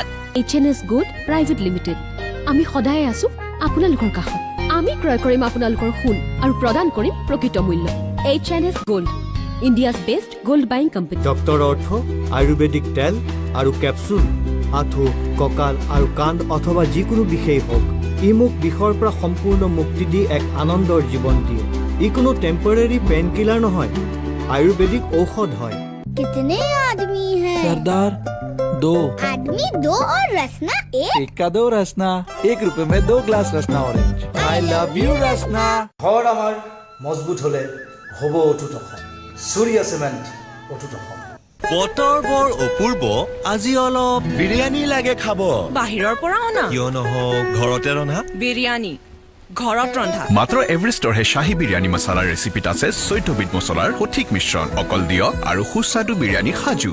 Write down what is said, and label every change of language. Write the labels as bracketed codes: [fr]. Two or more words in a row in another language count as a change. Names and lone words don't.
[as] HNS Gold Private Limited আমি সদায় আছো আপোনালোকৰ কাষত আমি ক্ৰয় কৰিম আপোনালোকৰ সোণ আৰু প্ৰদান কৰিম প্ৰকৃত মূল্য HNS Gold [en] India's best gold buying company [as] ডক্টৰ অৰ্থ আয়ুৰ্বেদিক তেল আৰু কেপচুল আঁঠু কঁকাল আৰু কান্ধ অথবা যিকোনো বিষেই হওক ই মোক বিষৰ পৰা সম্পূৰ্ণ মুক্তি দি এক আনন্দৰ জীৱন দিয়ে ই কোনো [en] temporary pain killer [as] নহয় আয়ুৰ্বেদিক ঔষধ হয় [hi] कितने आदमी हैं सरदार 2 आदमी 2 और रसना 1 1 का 2 रसना 1 रुपए में 2 ग्लास रसना ऑरेंज [en] I love you [hi] रसना [as] ঘৰ আমাৰ মজবুত হলে হ'ব অটুট অসম সূৰ্য সিমেন্ট অটুট অসম বতৰ বৰ অপূৰ্ব আজি অলপ বিৰিয়ানী লাগে খাব বাহিৰৰ পৰা অনা কিয় নহওক ঘৰতে ৰন্ধা বিৰিয়ানী ঘৰত ৰন্ধা মাত্ৰ এভাৰেষ্টৰ হে শাহী বিৰিয়ানী মছলাৰ ৰেচিপিত আছে 14 বিধ মছলাৰ সঠিক মিশ্ৰণ অকল দিয়ক আৰু সুস্বাদু বিৰিয়ানী সাজু